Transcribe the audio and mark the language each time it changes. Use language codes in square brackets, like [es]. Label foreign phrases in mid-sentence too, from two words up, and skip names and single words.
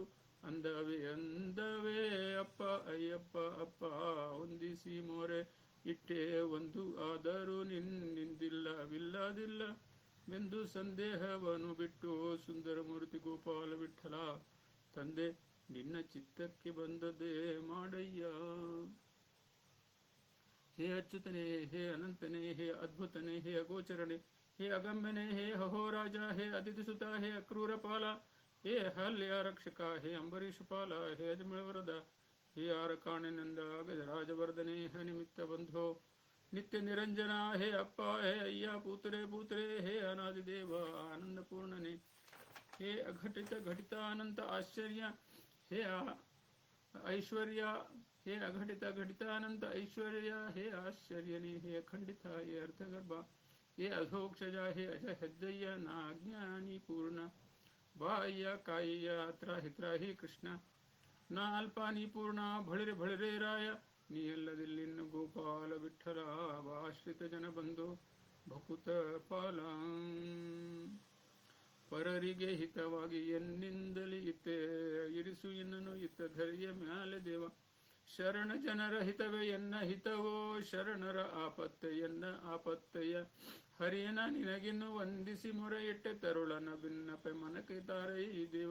[kn] ಅಂದವೇ ಅಪ್ಪ ಅಯ್ಯಪ್ಪ ಅಪ್ಪ, ಹೊಂದಿಸಿ ಮೊರೆ ಇಟ್ಟೆ ಒಂದು ಆದರೂ ನಿನ್ನಿಂದಿಲ್ಲವಿಲ್ಲದಿಲ್ಲ ವೆಂದು ಸಂದೇಹವನ್ನು ಬಿಟ್ಟು. ಸುಂದರ ಮೂರ್ತಿ ಗೋಪಾಲ ವಿಠಲ ತಂದೆ, ನಿನ್ನ ಚಿತ್ತಕ್ಕೆ ಬಂದದ್ದೇ ಮಾಡಯ್ಯ. ಹೇ ಅಚ್ಯುತನೇ, ಹೇ ಅನಂತನೇ, ಹೇ ಅದ್ಭುತನೇ, ಹೇ ಅಗೋಚರನೇ, ಹೇ ಅಗಮ್ಯನೇ, ಹೇ ಅಹೋರಾಜ, ಹೇ ಅತಿಥಿಸುತ, ಹೇ ಅಕ್ರೂರಪಾಲ, ಹೇ ಹಲ್ಯ ರಕ್ಷಕ, ಹೇ ಅಂಬರೀಷಪಾಲ, ಹೇ ಅಜಮಿಳವರದ, ಹೇ ಆರಕಾಣಿನಂದ ಗಜರಾಜವರ್ಧನೆ, ಹೇ ನಿಮಿತ್ತ ಬಂಧೋ ನಿತ್ಯ ನಿರಂಜನ, ಹೇ ಅಪ್ಪ, ಹೇ ಅಯ್ಯ ಪೂತರೆ ಪೂತರೆ, ಹೇ ಅನಾದಿದೇವ ಆನಂದಪೂರ್ಣನೆ, [sa] हे अघटित घटितानंत आश्चर्य, हे ऐश्वर्य, हे अघटित घटितानंत ऐश्वर्य, हे आश्चर्यनी, हे अखंडिता, हे अर्थगर्भा, हे अधोक्षजा, हे अजहृदय नाज्ञानी पूर्ण, बाह्य काय्य त्राहि कृष्ण, [kn] ನಾ ಅಲ್ಪಾನಿ ಪೂರ್ಣ ಭಳಿರೆ ಭಳಿರೆ ರಾಯ, ನೀ ಎಲ್ಲದಿಲ್ಲಿನ್ನು ಗೋಪಾಲ ವಿಠಲ, ಆಶ್ರಿತ ಜನ ಬಂಧು ಭಕುತ ಪಾಲ. ಪರರಿಗೆ ಹಿತವಾಗಿ ಎನ್ನಿಂದಲಿ ಇತ್ತೆ ಇರಿಸು ಎನ್ನನು ಇತ್ತ ಧೈರ್ಯ ಮ್ಯಾಲೆ ದೇವ, ಶರಣ ಜನರ ಹಿತವೇ ಎನ್ನ ಹಿತವೋ, ಶರಣರ ಆಪತ್ತೆಯನ್ನ ಆಪತ್ತೆಯ ಹರಿಯನ ನಿನಗಿನ್ನು ವಂದಿಸಿ ಮೊರೆ ಇಟ್ಟೆ ತರುಳನ ಭಿನ್ನಪೆ ಮನಕೈತಾರೆ ಈ ದೇವ.